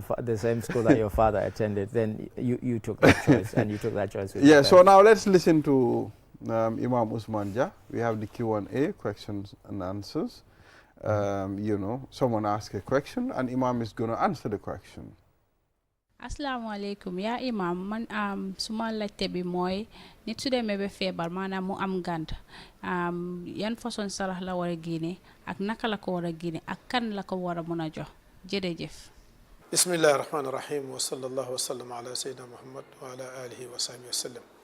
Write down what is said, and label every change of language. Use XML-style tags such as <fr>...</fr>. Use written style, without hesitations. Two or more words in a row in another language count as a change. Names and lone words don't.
<en>the same school that your father attended. Then you took that choice, and you took that choice with Yeah, so now let's listen to Imam Usman Jah. We have the Q&A, questions and answers. You know, someone asks a question and Imam is going to answer the question.</en> <ar>السلام عليكم يا إمام</ar> <wo>man suma laajte bi mooy nit su demee ba feebar maanaam mu am gànt yan façon sarax la war a génne ak naka la ko war a génne ak kan la ko war a mën a jox jërëjëf.</wo> <ar>بسم الله الرحمن الرحيم وصلى الله وسلم على سيدنا محمد وعلى آله وصحبه وسلم.</ar>